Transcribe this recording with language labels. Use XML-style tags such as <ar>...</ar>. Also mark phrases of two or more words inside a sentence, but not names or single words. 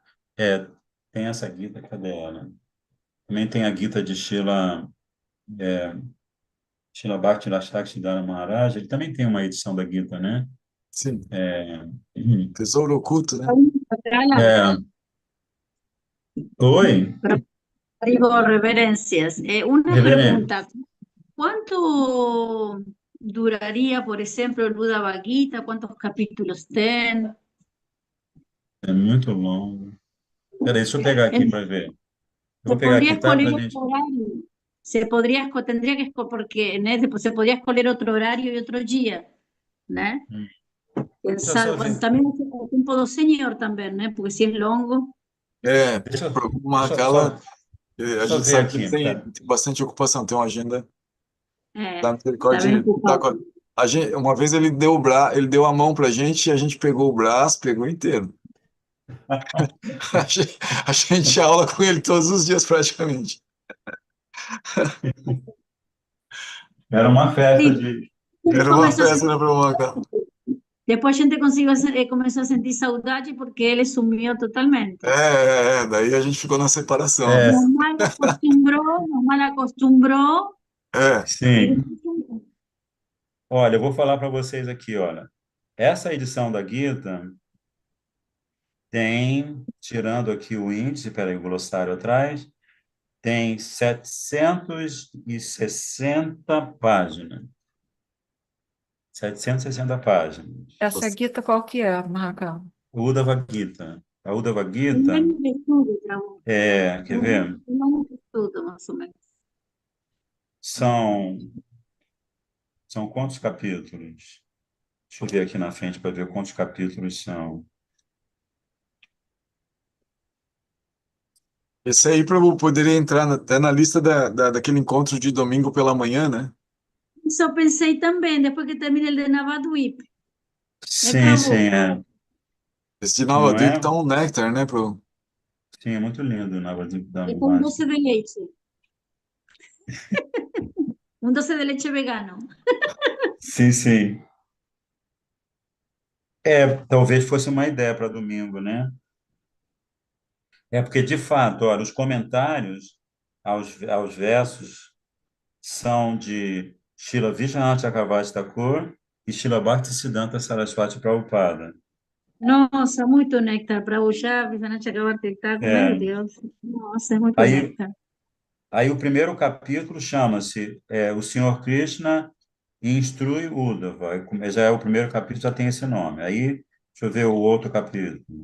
<pt>É, tem essa guita, cadê ela? Também tem a guita de Shila Bhakti Rashtakshidhara Maharaj. Ele também tem uma edição da guita, né? sim, É, uhum. tesouro oculto, né? É, oi,</pt> <es>Digo, reverencias. Una reverendo. pregunta, ¿cuánto duraría, por ejemplo, el Buda Bhagavad? ¿Cuántos capítulos ten?</es> <pt>É muito longo. Peraí, deixa eu pegar aqui para ver. Eu</pt> <es>Se</es> <pt>vou pegar</pt> <es>podría</es> <pt>aqui, tá?</pt> <es>escoger</es> <pt>Pra</pt> <es>otro</es> <pt>gente.</pt> <es>horario. Tendría que porque podría escoger otro horario y otro día, ¿no?</es> <pt>Hum. Deixa eu Pensar, só</pt> <es>bueno,</es> <pt>ver.</pt> <es>también el tiempo do señor también, ¿no? Porque si es longo.</es> <pt>É, Deixa, eu- Prabhu deixa, eu só, Mahakala, a deixa eu gente ver sabe que ele aqui. tem bastante ocupação, tem uma agenda. Da</pt> <es>Está</es> <pt>misericórdia.</pt> <es>bien ocupado.</es> <pt>Uma vez ele deu a mão pra gente e a gente pegou o braço, pegou inteiro. A gente tinha aula com ele todos os dias, praticamente. Era uma festa</pt> <es>Sí,</es> <pt>de.</pt> <es>él</es> <pt>Era uma</pt> <es>comenzó a</es> <pt>festa</pt> <es>sentir,</es> <pt>na Promaca.</pt> <es>después</es> <pt>a gente</pt> <es>comenzó a sentir saudade porque él sumió totalmente.</es> <pt>Daí a gente ficou na separação. É,</pt> <es>Nos mal acostumbró</es> <pt>É,</pt> <es>y</es> <pt>sim.</pt> <es>después sumió.</es> <pt>Olha, eu vou falar para vocês aqui, olha. Essa edição da Gita tem, tirando aqui o índice, peraí, o glossário atrás, tem 760 páginas. 760 páginas. Essa guita qual que é, Marracão? Uddhava Gita. A Uddhava</pt> <es>Un</es> <pt>Gita,</pt> <es>año de estudio, Raúl.</es> <pt>quer ver?</pt> <es>Un año de estudio, más o menos.</es> <pt>São, são quantos capítulos? Deixa eu ver aqui na frente para ver quantos capítulos são. esse aí poderia entrar até na lista daquele encontro de domingo pela manhã, né?</pt> <es>Eso pensé también, después que termine el de Navadvip.</es> <pt>Sim, sim, é. Esse de Nova Não Drip é? tá um néctar, né, Sim, é muito lindo o Navadvip</pt> <es>Es con Dhamma. 12 de leche. Un 12 de leche vegano.</es> <pt>Sim, sim. Talvez fosse uma ideia para domingo, né? Porque, de fato, olha, os comentários aos versos são de Srila Vishwanath Chakravarti Thakur e Srila Bhaktisiddhanta Saraswati Prabhupada. Nossa, muito néctar para o Chaves, a Nath acabar de estar, meu É, Deus. Nossa, é muito aí, néctar. aí o primeiro capítulo chama-se O Senhor Krishna Instrui Uddhava. Já é o primeiro capítulo, já tem esse nome. Aí, deixa eu ver o outro capítulo.</pt>